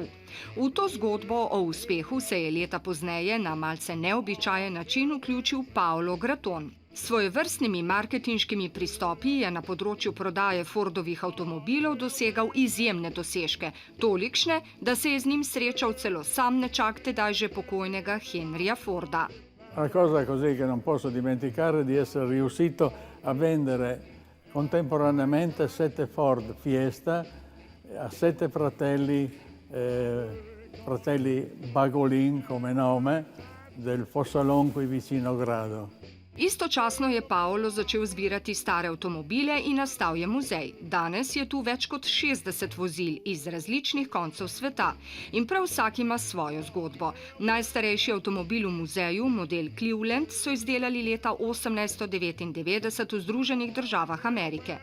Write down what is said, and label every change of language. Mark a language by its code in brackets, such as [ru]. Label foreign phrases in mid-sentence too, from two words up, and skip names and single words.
[sl] V to zgodbo o uspehu se je leta pozneje na malce neobičajen način vključil Paolo Graton. S svojevrstnimi marketinškimi pristopi je na področju prodaje Fordovih avtomobilov dosegal izjemne dosežke, tolikšne, da se je z njim srečal celo sam nečak tedaj že pokojnega Henryja Forda. [it] Una cosa così che non posso dimenticare di essere riuscito a vendere contemporaneamente 7 Ford Fiesta a 7 fratelli Bagolin come nome, del Fossalon qui vicino Grado. [sl] Istočasno je Paolo začel zbirati stare avtomobile in nastal je muzej. Danes je tu več kot 60 vozil iz različnih koncev sveta in prav vsak ima svojo zgodbo. Najstarejši avtomobil v muzeju, model Cleveland, so izdelali leta 1899 v Združenih državah Amerike.